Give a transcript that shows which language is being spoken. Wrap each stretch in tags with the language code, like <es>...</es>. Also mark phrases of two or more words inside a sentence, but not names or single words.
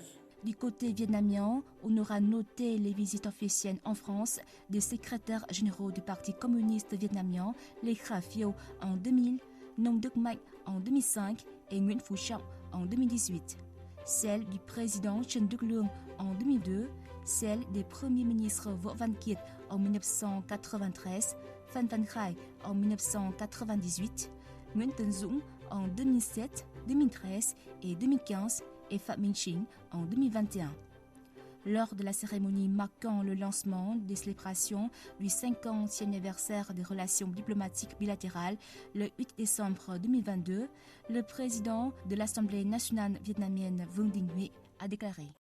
<fr>Du côté vietnamien, on aura noté les visites officielles en France des secrétaires généraux du Parti communiste vietnamien, Lê Khả Phiêu en 2000, Nông Đức Mạnh en 2005 et Nguyễn Phú Trọng en 2018. Celle du président Trần Đức Lương en 2002, celle des premiers ministres Võ Văn Kiệt en 1993, Phan Văn Khải en 1998, Nguyễn Tấn Dũng en 2007, 2013 et 2015 et Phạm Minh Chính en 2021. Lors de la cérémonie marquant le lancement des célébrations du 50e anniversaire des relations diplomatiques bilatérales le 8 décembre 2022, le président de l'Assemblée nationale vietnamienne Vương Đình Huệ a déclaré:</fr>